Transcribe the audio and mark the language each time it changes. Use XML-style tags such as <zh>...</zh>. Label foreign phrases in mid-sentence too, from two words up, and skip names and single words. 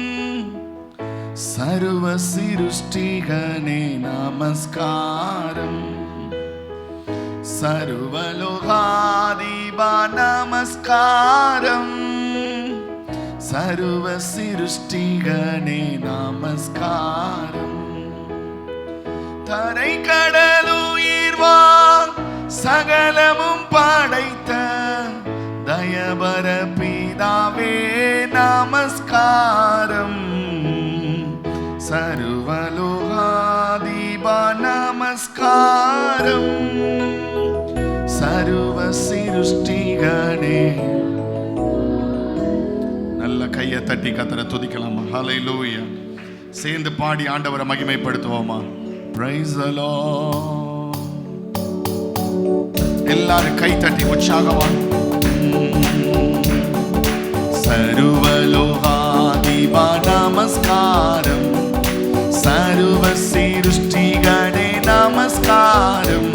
<ta>சர்வ சிருஷ்டிகனே நமஸ்காரம். சர்வலோகதேவா நமஸ்காரம். சர்வ சிருஷ்டிகனே நமஸ்காரம். தரை கடலுயிர்வான் சகலமும் படைத்த தயபர பிதாவே நமஸ்காரம். சர்வலோகாதிபா நமஸ்காரம். சர்வ சிருஷ்டிகனே. நல்ல கையை தட்டி கர்த்தரை துதிக்கலாமா? ஹல்லேலூயா. சேர்ந்து பாடி ஆண்டவரை மகிமைப்படுத்துவோமா?</ta> <en>Praise the Lord.</en> <ta>எல்லாரும் கை தட்டி உற்சாகமா. சர்வலோகாதிபா நமஸ்காரம். சர்வ சிருஷ்டிகனே நமஸ்காரம்.</ta>